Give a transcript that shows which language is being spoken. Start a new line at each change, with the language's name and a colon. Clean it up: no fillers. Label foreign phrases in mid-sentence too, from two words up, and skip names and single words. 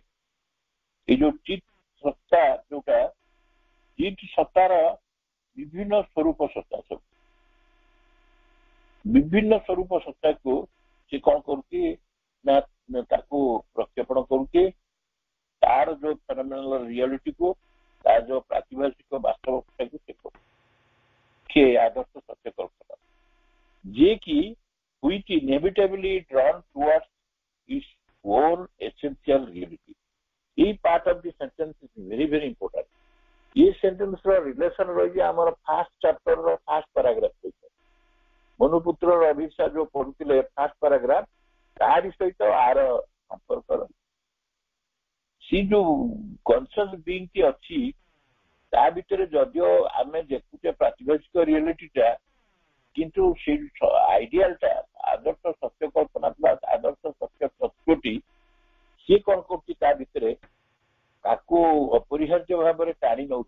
Odia: ଏଇ ଯୋଉ ଚିତ୍ ସତ୍ତା, ଯୋଉଟା ଚିତ୍ ସତ୍ତାର ବିଭିନ୍ନ ସ୍ୱରୂପ ସତ୍ତା, ସବୁ ବିଭିନ୍ନ ସ୍ୱରୂପ ସତ୍ତାକୁ ସେ କଣ କରୁଛି ନା ତାକୁ ପ୍ରକ୍ଷେପଣ କରୁଛି. ତାର ଯୋଉ
English: phenomenal realityku,
Odia: ତାର ଯୋଉ ପ୍ରାତିଭାସିକ ବାସ୍ତବତାକୁ ସେ କରୁଛି. ସେ ଆଦର୍ଶ ସତ୍ୟ କଳ୍ପନା ଯିଏକି
English: which inevitably drawn towards its own essential reality. This part of the sentence is very very important. This sentence
Odia: ର relation ରହିଛି ଆମର
English: first chapter
Odia: ର
English: first paragraph
Odia: ସହିତ. ମନୁପୁତ୍ର ଅଭିଷା ଯୋଉ ପଢୁଥିଲେ
English: first paragraph,
Odia: ତାରି ସହିତ ଆର ସମ୍ପର୍କ ରହିଛି. ସେ ଯୋଉ
English: conscious being
Odia: ଟି ଅଛି, ତା ଭିତରେ ଯଦିଓ ଆମେ ଦେଖୁଛେ ପ୍ରାତିଭାସିକ ରିଆଲିଟିଟା, କିନ୍ତୁ ସେ ଆଇଡିଆଲଟା, ଆଦର୍ଶ ସତ୍ୟ କଳ୍ପନା ବା ଆଦର୍ଶ ସତ୍ୟ ତତ୍ତ୍ୱଟି ସିଏ କଣ କରୁଛି ତା ଭିତରେ ତାକୁ ଅପରିହାର୍ଯ୍ୟ ଭାବରେ ଟାଣି ନଉଛି.